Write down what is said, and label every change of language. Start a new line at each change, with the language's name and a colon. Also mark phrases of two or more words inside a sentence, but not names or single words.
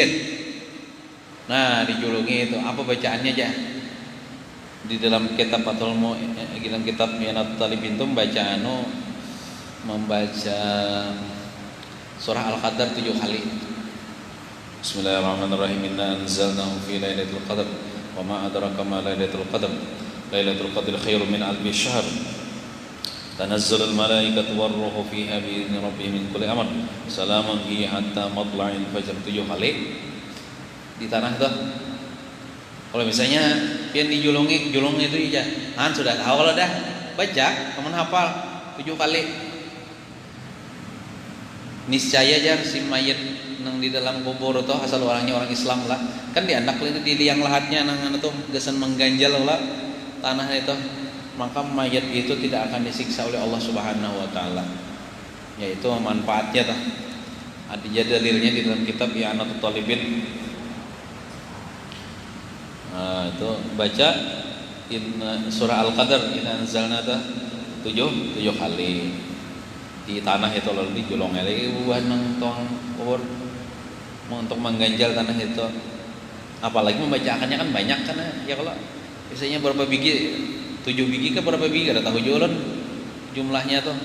Banjar: Nah, dijulungi itu apa bacaannya aja? Di dalam kitab Fathul Mu'in, dalam kitab I'anatul Talibin itu membaca surah Al-Qadar 7 kali.
Arabic: بسم الله الرحمن الرحيم. إنا أنزلناه في ليلة القدر وما أدراك ما ليلة القدر. ليلة القدر خير من ألف شهر. تنزل الملائكة والروح فيها بإذن ربهم من كل أمر. سلام هي حتى مطلع الفجر.
Banjar: 7 kali di tanah tuh. Kalau misalnya pian julung itu aja, sudah tahu lah dah. Baca, kamu hafal 7 kali. Niscaya jar si mayit nang di dalam kubur itu asal orangnya orang Islam lah, kan di anak itu di liang lahatnya nang itu gesan mengganjal lah tanah itu, maka mayat itu tidak akan disiksa oleh Allah
Arabic: سبحانه وتعالى.
Banjar: Yaitu manfaatnya tuh. Ada dalilnya di dalam kitab I'anatul Talibin. Nah, itu baca surah Al-Qadar
Arabic: إنا أنزلنا
Banjar: 7 kali di tanah itu, lalu dijulung lagi buah nang tong kubur untuk mengganjal tanah itu. Apalagi membacakannya kan banyak kan ya, kalau biasanya berapa biji, 7 biji ke berapa biji ada tahu jualan jumlahnya tuh.